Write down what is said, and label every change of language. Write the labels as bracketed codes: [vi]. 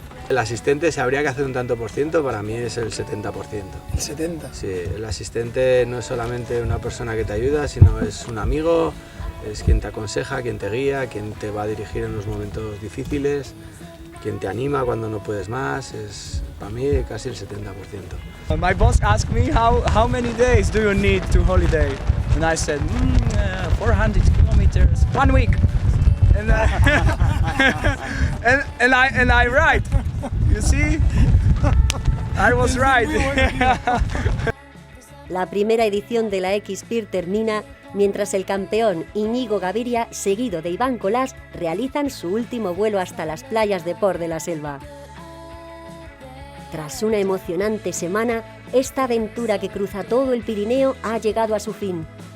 [es] El asistente, si habría que hacer un tanto por ciento, para mí es el 70%. ¿El 70%? Sí, el asistente no es solamente una persona que te ayuda, sino es un amigo, es quien te aconseja, quien te guía, quien te va a dirigir en los momentos difíciles, quien te anima cuando no puedes más, es para mí casi el 70%. [en] My boss asked me how many days do you need to holiday, and I said 400 kilometers, 1 week, and and I right, you see, I was right. [es] La primera edición de la X-Pyr termina mientras el campeón Íñigo Gaviria, seguido de Iván Colás, realizan su último vuelo hasta las playas de Port de la Selva. Tras una emocionante semana, esta aventura que cruza todo el Pirineo ha llegado a su fin.